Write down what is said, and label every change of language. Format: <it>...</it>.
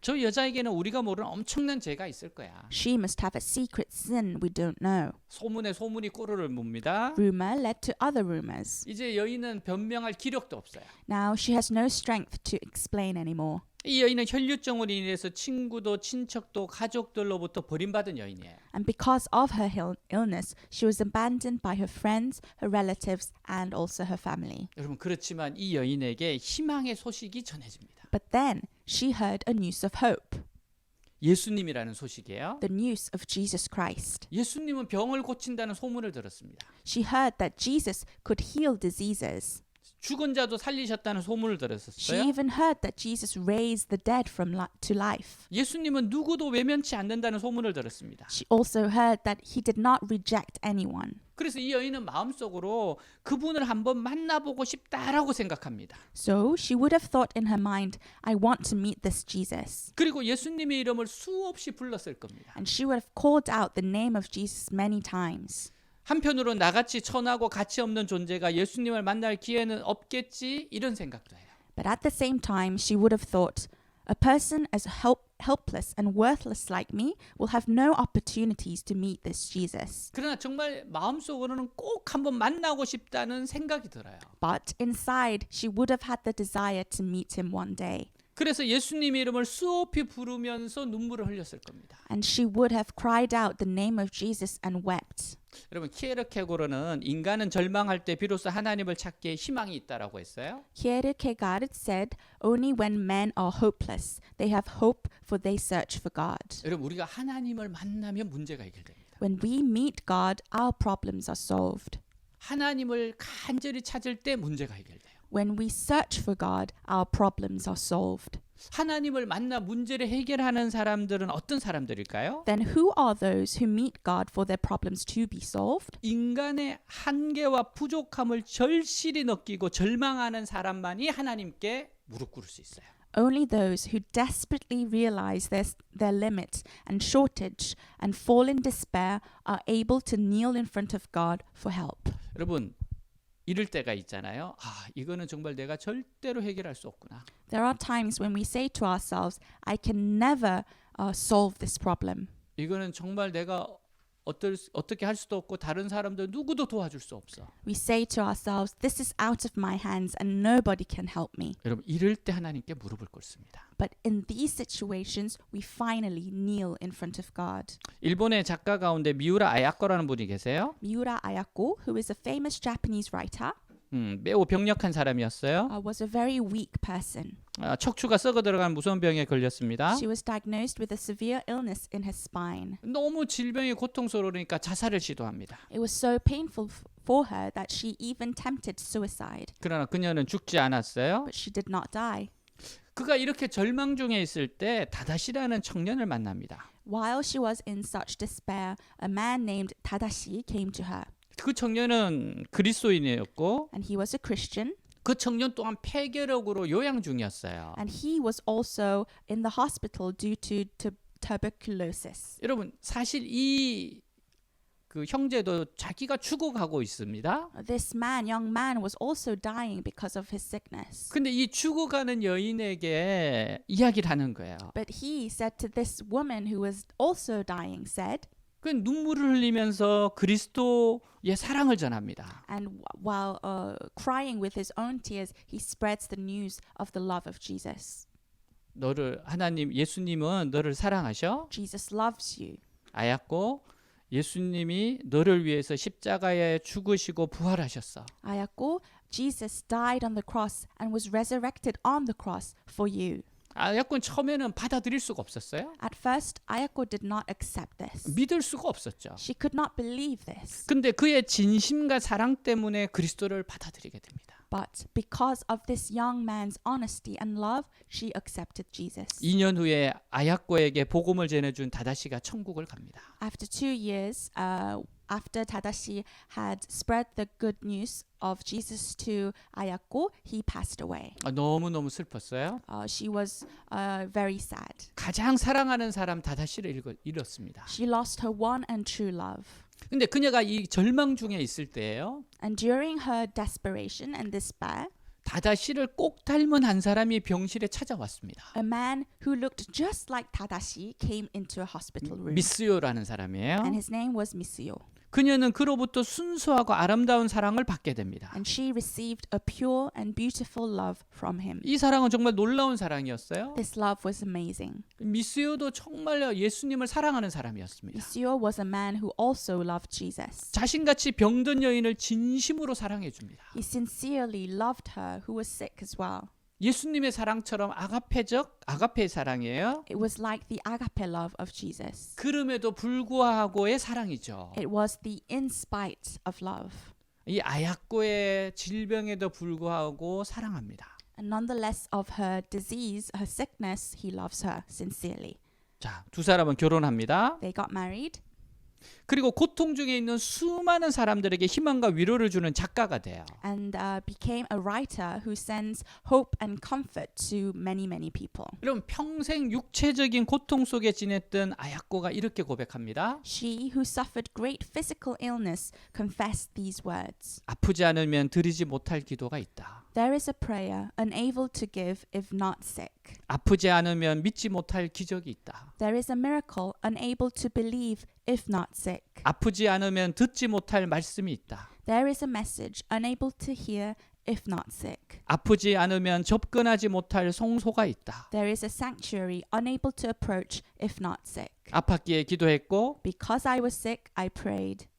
<ko>저 여자에게는 우리가 모르는 엄청난 죄가 있을 거야.</ko> <en>She must have a secret sin we don't know."</en> <ko>소문에 소문이 꼬르를 묻니다.</ko> <en>Rumor led to other rumors.</en> <ko>이제 여인은 변명할 기력도 없어요.</ko> <en>Now she has no strength to explain anymore.</en> <ko>이 여인은 혈류증으로 인해서 친구도 친척도 가족들로부터 버림받은 여인이에요.</ko> <en>And because of her illness, she was abandoned by her friends, her relatives, and also her family.</en> <ko>여러분, 그렇지만 이 여인에게 희망의 소식이 전해집니다.</ko> <en>But then she heard a news of hope,</en> <ko>예수님이라는 소식이에요.</ko> <en>the news of Jesus Christ.</en> <ko>예수님은 병을 고친다는 소문을 들었습니다.</ko> <en>She heard that Jesus could heal diseases.</en> <ko>죽은 자도 살리셨다는 소문을</ko> <en>She</en> <ko>들었었어요.</ko> <en>even heard that Jesus raised the dead from to life.</en> <ko>예수님은 누구도 외면치 않는다는 소문을 들었습니다.</ko> <en>She also heard that he did not reject anyone.</en> <ko>그래서 이 여인은 마음속으로 그분을 한번 만나보고 싶다라고 생각합니다.</ko> <en>So she would have thought in her mind, I want to meet this Jesus.</en> <ko>그리고 예수님의 이름을 수없이 불렀을 겁니다.</ko> <en>And she would have called out the name of Jesus many times.</en> <ko>한편으로 나같이 천하고 가치 없는 존재가 예수님을 만날 기회는 없겠지 이런 생각도 해요.</ko> <en>But at the same time, she would have thought, a person as helpless and worthless like me will have no opportunities to meet this Jesus.</en> <ko>그러나 정말 마음속으로는 꼭 한번 만나고 싶다는 생각이 들어요.</ko> <en>But inside, she would have had the desire to meet him one day.</en> <ko>그래서 예수님의 이름을 수없이 부르면서 눈물을 흘렸을 겁니다.</ko> <en>And she would have cried out the name of Jesus and wept.</en> <ko>여러분 키에르케고르는 인간은 절망할 때 비로소 하나님을 찾기에 희망이 있다라고 했어요.</ko> <en>Kierkegaard said, only when men are hopeless, they have hope for they search for God.</en> <ko>여러분 우리가 하나님을 만나면 문제가 해결됩니다.</ko> <en>When we meet God, our problems are solved.</en> <ko>하나님을 간절히 찾을 때 문제가 해결돼요.</ko> <en>When we search for God, our problems are solved.</en> <ko>하나님을 만나 문제를 해결하는 사람들은 어떤 사람들일까요?</ko> <en>Then who are those who meet God for their problems to be solved?</en> <ko>인간의 한계와 부족함을 절실히 느끼고 절망하는 사람만이 하나님께 무릎 꿇을 수 있어요.</ko> <en>Only those who desperately realize their limit and shortage and fall in despair are able to kneel in front of God for help.</en> <ko>여러분 이럴 때가 있잖아요. 이거는 정말 내가 절대로 해결할 수 없구나.</ko> <en>There are times when we say to ourselves, I can never solve this problem.</en> <ko>이거는 정말 내가 어떻게 할 수도 없고 다른 사람들 누구도 도와줄 수 없어.</ko> <en>We say to ourselves, this is out of my hands and nobody can help me.</en> <ko>여러분 이럴 때 하나님께 무릎을 꿇습니다.</ko> <en>But in these situations, we finally kneel in front of God.</en> <ko>일본의 작가 가운데 미우라 아야코라는 분이 계세요.</ko> <en>Miura Ayako, who is a famous Japanese writer,</en> <ko>매우 병력한 사람이었어요.</ko> <en>was a very weak person.</en> <ko>척추가 썩어 들어간 무서운 병에 걸렸습니다.</ko> <en>She was diagnosed with a severe illness in her spine.</en> <ko>너무 질병이 고통스러우니까 자살을 시도합니다.</ko> <en>It was so painful for her that she even tempted suicide,</en> <ko>그러나 그녀는 죽지 않았어요.</ko> <en>but she did not die.</en> <ko>그가 이렇게 절망 중에 있을 때 다다시라는 청년을 만납니다.</ko> <en>While she was in such despair, a man named Tadashi came to her,</en> <ko>그 청년은 그리스도인이었고</ko> <en>and he was a Christian,</en> <ko>그 청년 또한 폐결핵으로 요양 중이었어요.</ko> <en>and he was also in the hospital due to tuberculosis.</en> <ko>여러분 사실 이 그 형제도 자기가 죽어가고 있습니다.</ko> <en>This young man, was also dying because of his sickness.</en> <ko>근데 이 죽어가는 여인에게 이야기를 하는 거예요.</ko> <en>But he said to this woman who was also dying, said,</en> <ko>그 눈물을 흘리면서 그리스도의 사랑을 전합니다.</ko> <en>and while crying with his own tears, he spreads the news of the love of Jesus.</en> <ko>예수님은 너를 사랑하셔.</ko> <en>Jesus loves you.</en> <ko>아였고 예수님이 너를 위해서 십자가에 죽으시고 부활하셨어.</ko> <en>Ayako, Jesus died on the cross and was resurrected on the cross for you.</en> <ko>아야콘 처음에는 받아들일 수가 없었어요.</ko> <en>At first, Ayako did not accept this.</en> <ko>믿을 수가 없었죠.</ko> <en>She could not believe this.</en> <ko>근데 그의 진심과 사랑 때문에 그리스도를 받아들이게 됩니다.</ko> <en>But because of this young man's honesty and love, she accepted Jesus.</en> <ko>2년 후에 아야코에게 복음을 전해준 다다시가 천국을 갑니다.</ko> <en>After 2 years, after Tadashi had spread the good news of Jesus to Ayako, he passed away.</en> <ko>너무너무 슬펐어요.</ko> <en>She was very sad.</en> <ko>가장 사랑하는 사람 다다시를 잃었습니다.</ko> <en>She lost her one and true love.</en> <ko>근데 그녀가 이 절망 중에 있을 때예요.</ko> <en>And during her desperation and despair,</en> <ko>다다시를 꼭 닮은 한 사람이 병실에 찾아왔습니다.</ko> <en>a man who looked just like Tadashi came into a hospital room.</en> <ko>미스요라는 사람이에요.</ko> <en>And his name was Misuyo.</en> <ko>그녀는 그로부터 순수하고 아름다운 사랑을 받게 됩니다.</ko> <en>And she received a pure and beautiful love from him.</en> <ko>이 사랑은 정말 놀라운 사랑이었어요.</ko> <en>This love was amazing.</en> <ko>미스요도 정말 예수님을 사랑하는 사람이었습니다.</ko> <en>Misuyo was a man who also loved Jesus.</en> <ko>자신같이 병든 여인을 진심으로 사랑해 줍니다.</ko> <en>He sincerely loved her who was sick as well.</en> <ko>예수님의 사랑처럼 아가페의 사랑이에요.</ko> <en>It was like the agape love of Jesus.</en> <ko>그럼에도 불구하고의 사랑이죠.</ko> <en>It was the in spite of love.</en> <ko>이 아약고의 질병에도 불구하고 사랑합니다.</ko> <en>And nonetheless of her disease, her sickness, he loves her sincerely.</en> <ko>자, 두 사람은 결혼합니다.</ko> <en>They got married.</en> <ko>그리고 고통 중에 있는 수많은 사람들에게 희망과 위로를 주는 작가가 돼요.</ko> <en>And became a writer who sends hope and comfort to many, many people.</en> <ko>여러분 평생 육체적인 고통 속에 지냈던 아약고가 이렇게 고백합니다.</ko> <en>She who suffered great physical illness confessed these words.</en> <ko>아프지 않으면 드리지 못할 기도가 있다.</ko> <en>There is a prayer unable to give if not sick.</en> <ko>아프지 않으면 믿지 못할 기적이 있다.</ko> <en>There is a miracle unable to believe if not sick.</en> <ko>아프지 않으면 듣지 못할 말씀이 있다.</ko> <en>There is a message unable to hear if not sick.</en> <ko>아프지 않으면 접근하지 못할 성소가 있다.</ko> <en>There is a sanctuary unable to approach if not sick.</en> <ko>아팠기에 기도했고</ko> <en>Because I was sick, I prayed.</en>